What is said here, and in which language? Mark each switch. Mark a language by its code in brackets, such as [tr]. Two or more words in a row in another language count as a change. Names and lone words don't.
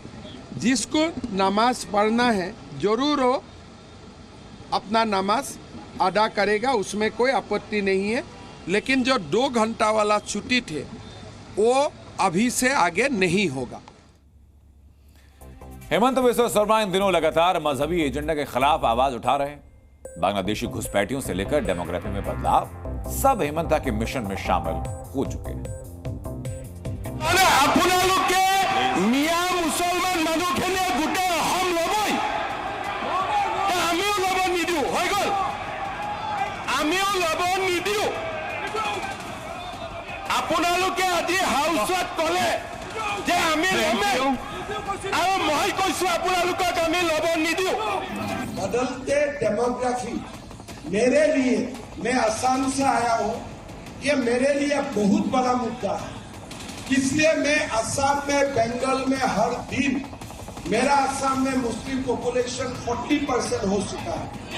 [hi] जिसको नमाज पढ़ना है जरूर हो अपना नमाज अदा करेगा, उसमें कोई आपत्ति नहीं है, लेकिन जो 2 घंटा वाला छुट्टी थे वो अभी से आगे नहीं होगा। हेमंत बिस्वा शर्मा इन दिनों लगातार मजहबी एजेंडा के खिलाफ आवाज उठा रहे हैं। बांग्लादेशी घुसपैठियों से लेकर डेमोग्राफी में बदलाव, सब हेमंता के मिशन में शामिल हो चुके हैं। [as] আপোনালোকে আজি হাউচত কলে যে আমি লমে আৰু মই কৈছো আপোনালোকক আমি লব নিদিও। [hi] बदलते डेमोग्राफी मेरे लिए, मैं असम से आया हूं, ये मेरे लिए बहुत बड़ा मुद्दा है। इसलिए मैं असम में, बंगाल में हर दिन मेरा असम में मुस्लिम पॉपुलेशन 40% हो चुका है।